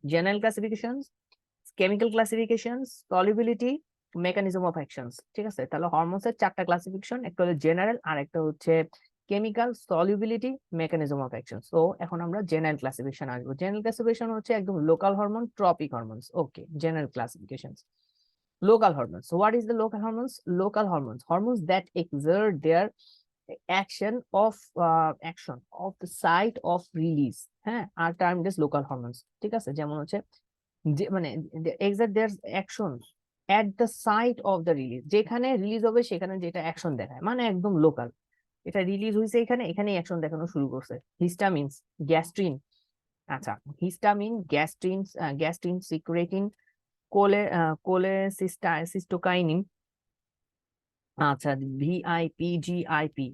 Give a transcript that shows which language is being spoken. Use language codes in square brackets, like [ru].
[en] General classification, chemical classification, solubility, mechanism of actions. [bn] ঠিক আছে, তাহলে হরমোনসের চারটা ক্লাসিফিকেশন, একটা হলো জেনারেল, আর একটা হচ্ছে chemical, solubility, mechanism of action. তো এখন আমরা জেনারেল ক্লাসিফিকেশন আসবো। জেনারেল ক্লাসিফিকেশন হচ্ছে একদম local hormone, tropic hormones. [en] Okay, general classification. Local hormones. So what is the local hormones? Local hormones, hormones that exert their action of the site of release, হ্যাঁ, are termed as local hormones। [bn] ঠিক আছে, যেমন হচ্ছে যে মানে [en] exert their action at the site of the release, [bn] যেখানে release হবে সেখানে যেটা অ্যাকশন দেখায়, মানে একদম লোকাল। এটা রিলিজ হয়েছে এখানে, এখানেই অ্যাকশন দেখানো শুরু করছে। হিস্টামিনস, গ্যাস্ট্রিন, আচ্ছা, histamine, gastrin, gastrin secretin, cholecystokinin, আচ্ছা, ভিআইপি, জিআইপি।